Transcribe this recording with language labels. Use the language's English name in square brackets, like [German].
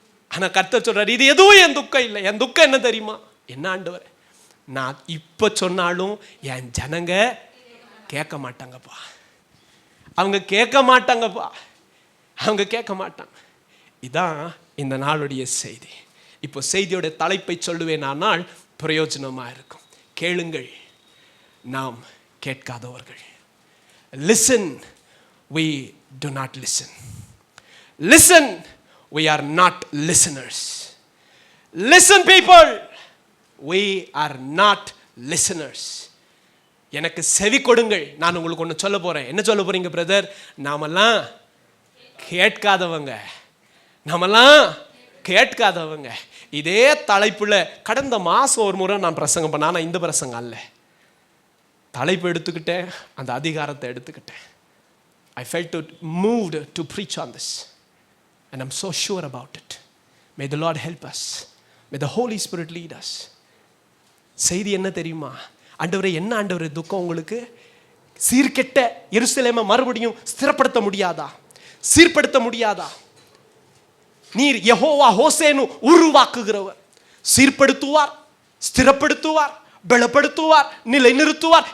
[Tamil] ஆனா கர்த்தர் சொல்றாரு, இது எதுவும் என் துக்கம் இல்லை. என் துக்கம் என்ன தெரியுமா? என்ன ஆண்டவரே, நான் இப்ப சொன்னாலும் என் ஜனங்க கேட்க மாட்டாங்கப்பா, அவங்க கேட்க மாட்டாங்கப்பா, அவங்க கேட்க மாட்டாங்க. இதான் இந்த நாளுடைய செய்தி. இப்போ செய்தியோட தலைப்பை சொல்லுவேன், ஆனால் பிரயோஜனமா இருக்கும். கேளுங்கள், நாம் கேட்காதவர்கள். [English] Listen, we do not listen. Listen, we are not listeners. Listen people, we are not listeners. [Tamil] எனக்கு செவி கொடுங்கள். நான் உங்களுக்கு ஒன்று சொல்ல போறேன். என்ன சொல்ல போறீங்க பிரதர்? நாமெல்லாம் கேட்காதவங்க, நாமெல்லாம் கேட்காதவங்க. இதே தலைப்புல கடந்த மாசம் ஒரு முறை நான் பிரசங்கம் பண்ண, ஆனால் இந்த பிரசங்கம் அல்ல. தலைப்பு எடுத்துக்கிட்டேன், அந்த அதிகாரத்தை எடுத்துக்கிட்டேன். [English] I felt moved to preach on this and I'm so sure about it. May the Lord help us. May the Holy Spirit lead us. [Tamil] செய்தி என்ன தெரியுமா? ஆண்டவரே, என்ன ஆண்டவரே துக்கம் உங்களுக்கு? சீர்கெட்ட எருசலேமை மறுபடியும் ஸ்திரப்படுத்த முடியாதா? சீர்படுத்த முடியாதா? நீர் யெகோவா ஹோசேனு உருவாக்குகிறவர். சீர்படுத்துவார், ஸ்திரப்படுத்துவார், பலப்படுத்துவார், நிலைநிறுத்துவார்.